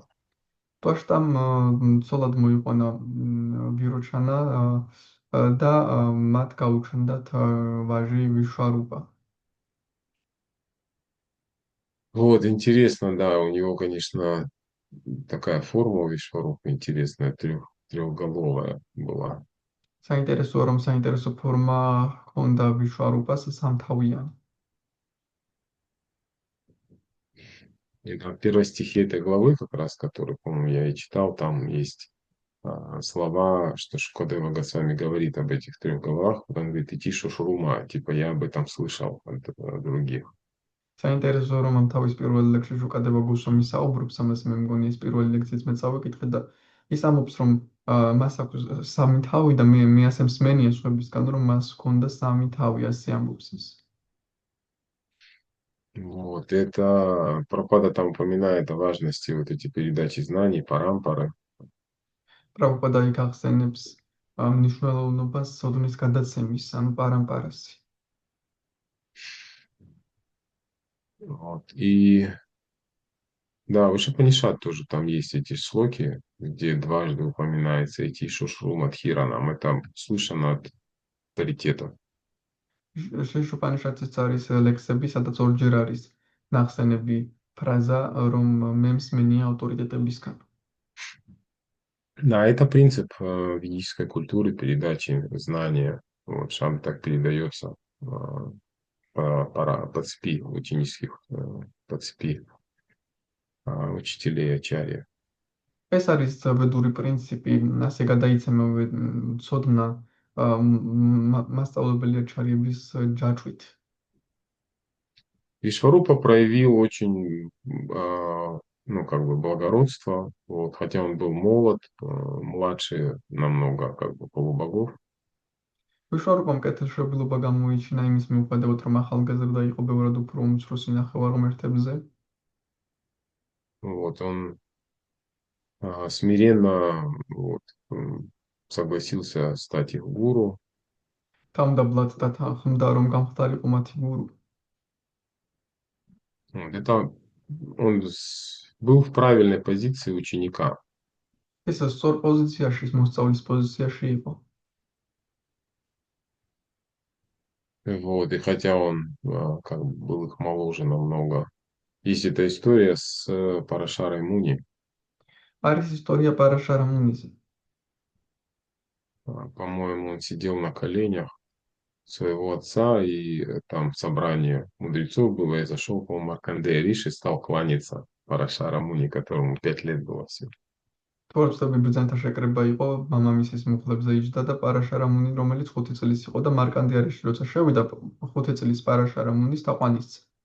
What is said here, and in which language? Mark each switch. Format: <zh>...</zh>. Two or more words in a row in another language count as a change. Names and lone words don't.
<ka>ტვაშტამ ცოლად მოიყვანა ვიროჩანა და მათ გაუჩნდათ ვაჟი ვიშვარუპა.</ka> <ru>Вот, интересно, да, у него, конечно, такая форма у Вишварупа интересная, трехголовая была.</ru> <ka>საინტერესოა, რომ საინტერესო ფორმა ჰქონდა ვიშვარუპას სამთავიანი.</ka> <ru>И в первой стихе этой главы, как раз, который, по-моему, я и читал, там есть слова, что Шукадева Госвами говорит об этих трех головах, он говорит,</ru> <sa>इति शुश्रुम,</sa> <ru>типа я об этом слышал от других.</ru> <ka>საინტერესოა, რომ ამ თავის პირველ ლექსში შუკადება გოსვამი საუბრობს ამას, მე მგონი ეს პირველი ლექსიც მე წავიკითხე და ის ამბობს, რომ მას აქვს სამი თავი და მე ასე მსმენია სხვებისგან, რომ მას ჰქონდა სამი თავი, ასე ამბობს ის.</ka> <ru>Вот, это Прабхупада там упоминает о важности вот эти передачи знаний, парампары.</ru> <ka>პრაბჰუპადა იქ ახსენებს მნიშვნელოვნობას სოდნის გადაცემის, ანუ პარამპარასი.</ka> <ru>Вот. И да, в Ишупанишад тоже там есть эти шлоки, где дважды упоминается</ru> <sa>इति शुश्रुम धीराणाम्.</sa> <ru>Это слышано от авторитетов.</ru> <ka>შუშუპანიშადიც არის ლექსები, სადაც ორჯერ არის ნახსენები ფრაზა, რომ მე მსმენია ავტორიტეტებისგან.</ka> <ru>Да, это принцип ведической культуры передачи знания. Вот, шам так передается по цепи ученических, по цепи учителей ачарья.</ru> <ka>ეს არის ვედური პრინციპი, ასე გადაიცემა ცოდნა მასწავლებელი აჩარიების ჯაჭვით.</ka> <ru>Вишварупа проявил очень, ну, как бы благородство, вот, хотя он был молод, младше намного, как бы, полубогов.</ru> <ka>ვიშვარუპამ კეთილშობილობა გამოიჩინა იმის მიუხედავად, რომ ახალგაზრდა იყო ბევრად უფრო უმცროსი ნახევარღმერთებზე.</ka> <ru>Вот, он смиренно вот, согласился стать их гуру.</ru> <ka>თავმდაბლად და ხმდა, რომ გამხდარიყო მათი გურუ.</ka> <ru>Вот, это он был в правильной позиции ученика.</ru> <ka>ეს სწორ პოზიციაში, მოსწავლის პოზიციაში იყო.</ka> <ru>Вот, и хотя он как бы был их моложе намного. Есть эта история с Парашарой Муни.</ru> <ka>არის ისტორია პარაშარა მუნიზე.</ka> <ru>По-моему, он сидел на коленях своего отца, и там собрание мудрецов было, и зашел, по-моему, Маркандея Риши, стал кланяться Параша Рамуни, которому 5 лет было всего.</ru> <ka>თორემ ბრძანთა შეკრება იყო მამამისის მუხლებზე იჯდა და პარაშა რამუნი, რომელიც 5 წლის იყო და მარკანდიარეში როცა შევიდა 5 წლის პარაშა რამუნის თაყვანისცა.</ka>